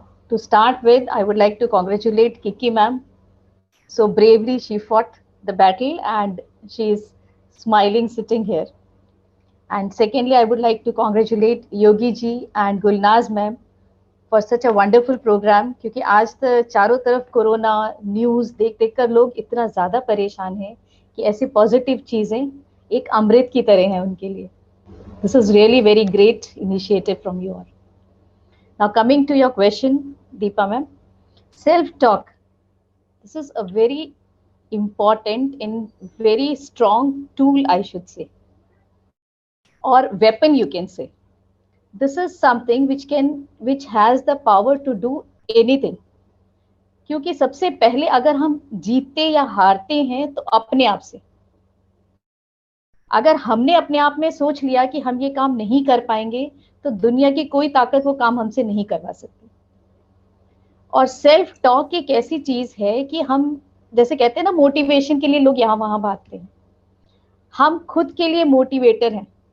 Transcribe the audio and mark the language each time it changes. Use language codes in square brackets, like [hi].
[en] To start with, I would like to congratulate Kiki ma'am. So bravely she fought the battle and she is smiling sitting here. And secondly, I would like to congratulate Yogi ji and Gulnaz ma'am for such a wonderful program. [hi] क्योंकि आज तो चारों तरफ corona news देख देख कर लोग इतना ज़्यादा परेशान हैं कि ऐसी पॉजिटिव चीज़ें एक अमृत की तरह है उनके लिए. [en] This is really very great initiative from you all. Now coming to your question, Deepa ma'am, self-talk. This is a very important and very strong tool, I should say, or weapon you can say. This is something which has the power to do anything. [hi] क्योंकि सबसे पहले अगर हम जीतते या हारते हैं तो अपने आप से. अगर हमने अपने आप में सोच लिया कि हम ये काम नहीं कर पाएंगे तो दुनिया की कोई ताकत वो काम हमसे नहीं करवा सकती. और सेल्फ टॉक एक ऐसी चीज है कि हम जैसे कहते हैं ना, मोटिवेशन के लिए लोग यहाँ वहां भागते हैं, हम खुद के लिए मोटिवेटर हैं.